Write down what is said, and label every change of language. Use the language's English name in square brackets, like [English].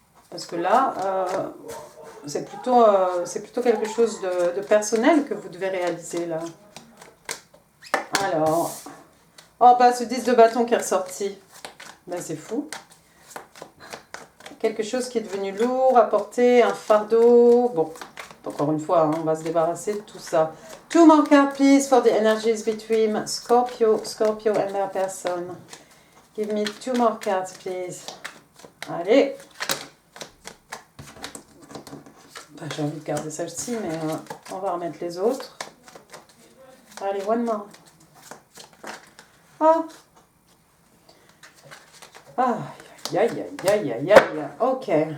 [French] Parce que là, c'est plutôt quelque chose de personnel que vous devez réaliser là. Alors, oh bah ce 10 de bâton qui est ressorti, ben c'est fou. Quelque chose qui est devenu lourd à porter, un fardeau. Bon, encore une fois, hein, on va se débarrasser de tout ça. [English] 2 more cards, please, for the energies between Scorpio and their person. Give me 2 more cards, please. [French] Allez. Ben, j'ai envie de garder celle-ci, mais on va remettre les autres. [English] Allez, one more. Oh. [French] Ah. Aïe, aïe, aïe, aïe, aïe. Ok.